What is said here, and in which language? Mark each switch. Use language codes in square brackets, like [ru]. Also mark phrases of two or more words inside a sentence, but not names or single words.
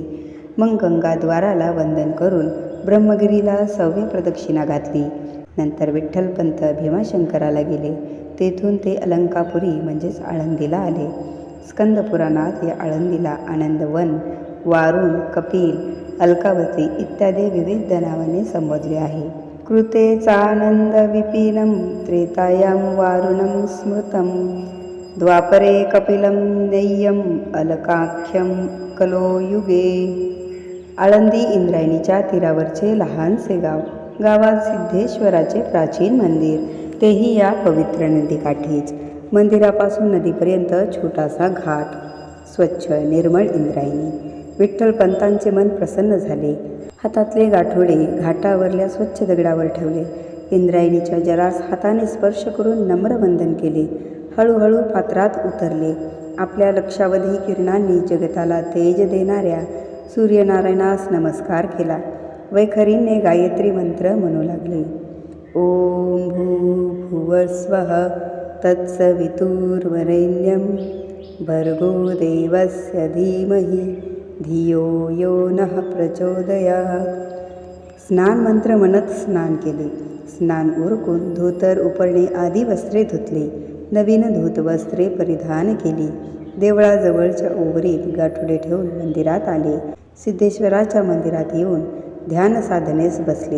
[mr] मग गंगाद्वाराला वंदन करून ब्रह्मगिरीला 6वी प्रदक्षिणा घातली. नंतर विठ्ठलपंत भीमाशंकराला गेले. तेथून ते अलंकापुरी म्हणजेच आळंदीला आले. स्कंदपुराणात या आळंदीला आनंदवन, वारुण, कपिल, अलकावती इत्यादी विविध नावाने संबोधले आहे. [sa] कृतेचानंद विपिनं त्रेतायां वारुणं स्मृतं, द्वापरे कपिलं नेय्यं अलकाख्यं कलोयुगे. [mr] आळंदी इंद्रायणीच्या तीरावरचे लहानसे गाव. गावात सिद्धेश्वराचे प्राचीन मंदिर, तेही या पवित्र नदीकाठीच. मंदिरापासून नदीपर्यंत छोटासा घाट. स्वच्छ निर्मळ इंद्रायणी. विठ्ठलपंतांचे मन प्रसन्न झाले. हातातले गाठोडे घाटावरल्या स्वच्छ दगडावर ठेवले. इंद्रायणीच्या जलास हाताने स्पर्श करून नम्र वंदन केले. हळूहळू पात्रात उतरले. आपल्या लक्षावधी किरणांनी जगताला तेज देणाऱ्या सूर्यनारायणास नमस्कार केला. वैखरीने गायत्री मंत्र म्हणू लागले. [sa] ओम भूर्भुवस्वः तत्सवितुर्वरेण्यं भर्गो देवस्य धीमहि धियो यो नः प्रचोदयात्. [mr] स्नान मंत्र म्हणत स्नान केले. स्नान उरकून धोतर, उपरणे आदी वस्त्रे धुतली. नवीन धूत वस्त्रे परिधान केली. देवळाजवळच्या ओवरीत गाठोडे ठेवून मंदिरात आले. सिद्धेश्वराच्या मंदिरात येऊन ध्यान साधनेस बसले.